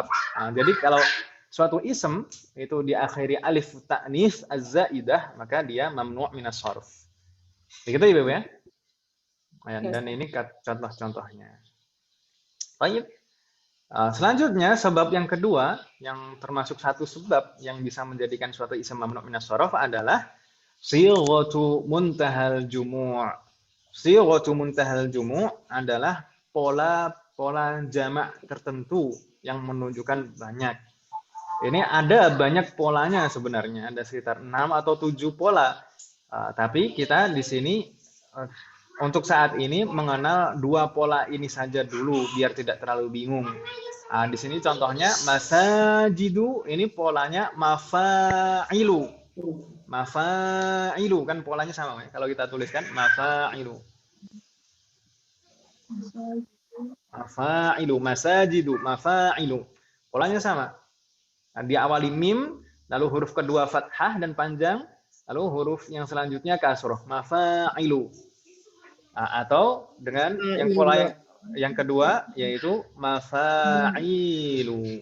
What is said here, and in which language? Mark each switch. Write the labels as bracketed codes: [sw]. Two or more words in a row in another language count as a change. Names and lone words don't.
[id] Jadi kalau suatu ism itu diakhiri [ar] alif ta'nits az-zaidah, [id] maka dia [ar] mamnu' minas sharf. [id] Begitu Ibu ya? Dan ini contoh-contohnya. Baik. Selanjutnya sebab yang kedua yang termasuk satu sebab yang bisa menjadikan suatu ism [ar] mamnu' minas sharaf [id] adalah [ar] sighatu muntahal jumu'. Sighatu muntahal jumu' [id] adalah pola jamak tertentu yang menunjukkan banyak. Ini ada banyak polanya sebenarnya, ada sekitar 6 atau 7 pola. Tapi kita di sini untuk saat ini mengenal 2 pola ini saja dulu biar tidak terlalu bingung. Di sini contohnya masajidu, ini polanya mafa'ilu. Mafa'ilu kan polanya sama ya. Kalau kita tuliskan mafa'ilu. [ar] Mafa'ilu, masajidu, mafa'ilu. [id] Polanya sama. Diawali mim, lalu huruf kedua fathah dan panjang, lalu huruf yang selanjutnya kasroh. Mafa'ilu. Atau dengan yang pola yang kedua yaitu mafa'ilu.